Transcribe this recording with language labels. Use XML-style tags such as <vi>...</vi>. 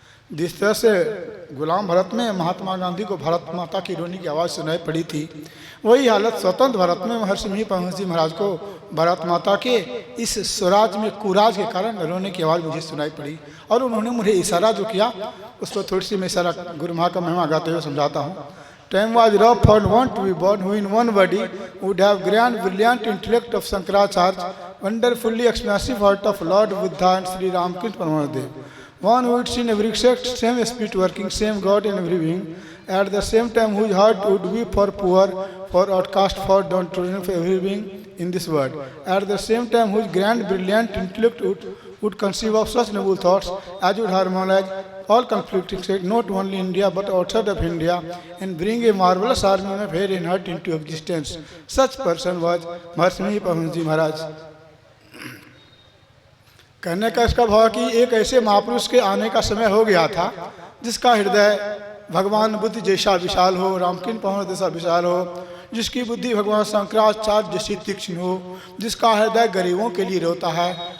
<hi>जिस तरह से गुलाम भारत में महात्मा गांधी को भारत माता की रोने की आवाज़ सुनाई पड़ी थी, वही हालत स्वतंत्र भारत में महर्षि परमहंस जी महाराज को भारत माता के इस स्वराज में कुराज के कारण रोने की आवाज़ मुझे सुनाई पड़ी। और उन्होंने मुझे इशारा जो किया उस पर थोड़ी सी मैं इशारा गुरु महाराज का महिमा गाते हुए समझाता हूँ।</hi> <en>Time was rough for one to be born who in one body would have grand brilliant intellect of Shankaracharya, wonderfully expansive heart of Lord Buddha and Sri Ramakrishna Paramahansa. One who would see in every sect same spirit working, same God in every being. At the same time whose heart would be for poor, for outcast, for downtrodden, for every being in this world. At the same time whose grand brilliant intellect would conceive of such noble thoughts as would harmonize all conflicting states, not only India but outside of India, and bring a marvelous army of hair and heart into existence. Such person was Maharshi Paramhans ji Maharaj.</en> <hi>कहने का इसका भाव कि एक ऐसे महापुरुष के आने का समय हो गया था जिसका हृदय भगवान बुद्ध जैसा विशाल हो, रामकृष्ण परमहंस जैसा विशाल हो, जिसकी बुद्धि भगवान शंकराचार्य जैसी तीक्ष्ण हो, जिसका हृदय गरीबों के लिए रोता है।</hi>